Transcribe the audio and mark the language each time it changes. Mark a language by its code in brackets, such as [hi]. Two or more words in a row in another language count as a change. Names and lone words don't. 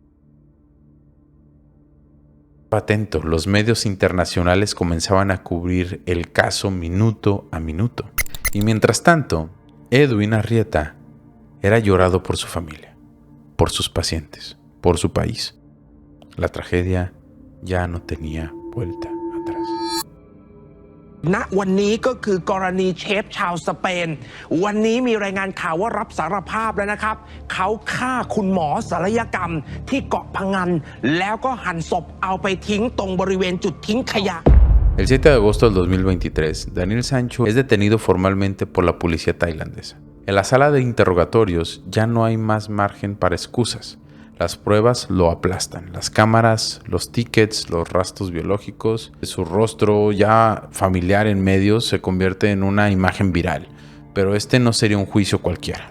[es] Atento, los medios internacionales comenzaban a cubrir el caso minuto a minuto. Y mientras tanto, Edwin Arrieta era llorado por su familia. por sus pacientes, por su país. La tragedia ya no tenía vuelta atrás. [th] ณวันนี้ก็คือกรณีเชฟชาวสเปนวันนี้มีรายงานข่าวว่ารับสารภาพแล้วนะครับเขาฆ่าคุณหมอศัลยกรรมที่เกาะพะงันแล้วก็หั่นศพเอาไปทิ้งตรงบริเวณจุดทิ้งขยะ [es] El 7 de agosto del 2023, Daniel Sancho es detenido formalmente por la policía tailandesa. En la sala de interrogatorios ya no hay más margen para excusas. Las pruebas lo aplastan, las cámaras, los tickets, los rastros biológicos, su rostro ya familiar en medios se convierte en una imagen viral, pero este no sería un juicio cualquiera.